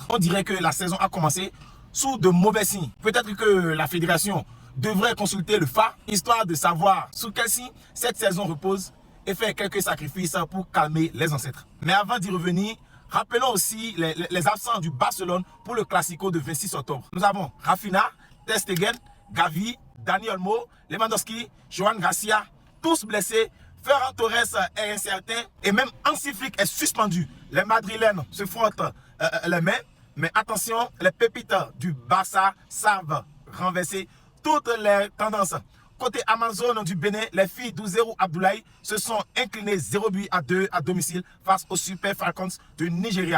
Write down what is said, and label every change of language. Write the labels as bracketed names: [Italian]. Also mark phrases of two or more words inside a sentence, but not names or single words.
[French] On dirait que la saison a commencé sous de mauvais signes. Peut-être que la fédération devrait consulter le FA, histoire de savoir sous quel signe cette saison repose et faire quelques sacrifices pour calmer les ancêtres. Mais avant d'y revenir, rappelons aussi les absents du Barcelone pour le Classico de 26 octobre. Nous avons Rafinha, Ter Stegen, Gavi, Dani Olmo, Lewandowski, Joan Garcia, tous blessés. Ferran Torres est incertain et même Hansi Flick est suspendu. Les Madrilènes se frottent les mains, mais attention, les pépites du Barça savent renverser toutes les tendances. Côté Amazon du Bénin, les filles d'Ouzerou Abdoulaye se sont inclinées 0-2 à domicile face aux Super Falcons de Nigeria.